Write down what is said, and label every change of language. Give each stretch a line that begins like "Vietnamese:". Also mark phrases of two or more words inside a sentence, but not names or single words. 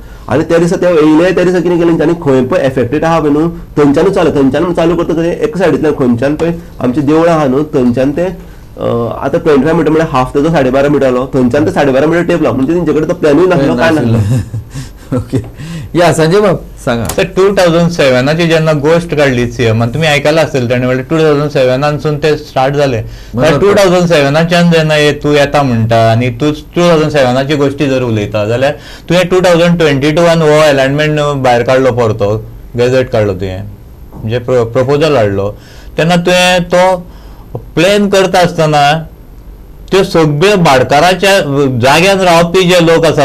Konkani: आनी त्या दिसा ते येयले त्या दिसा कितें केलें तेंच्यांनी खंय पळय एफेक्टेड आहा पळय न्हू थंयच्यानूच थंयच्यान चालू करता एक सायडींतल्यान खंयच्यान पळय आमची देवळां आहा न्हू थंयच्यान ते आता 25 मीटर म्हणजे हाफ तेजो 12.5 मीटर आलो, थंयच्यान ते 12.5 मीटर टेप लाव, म्हणजे तेंचे कडेन तो प्लॅनूय नासलो, काय नासलो. ओके, या संजय बाब सांगा.
Marathi: तर 2007ची जेन्ना गोष्ट काढली सीएमान, तुम्ही ऐकायला असेल त्याने म्हणजे 2007 ते स्टार्ट झाले.
Konkani: तर 2007च्यान जेन्ना तू येता म्हणटा आणि तू 2007ची गोष्टी जर उलयता जाल्यार तुवें 2022 हो अलायनमेंट भायर काडलो परतो, गॅझेट काडलो तुवें, म्हणजे प्रपोजल हाडलो. तेन्ना तुवें तो प्लॅन करता आसतना त्यो सगळ्यो भाटकाराच्या जाग्यान रावपी जे लोक आसा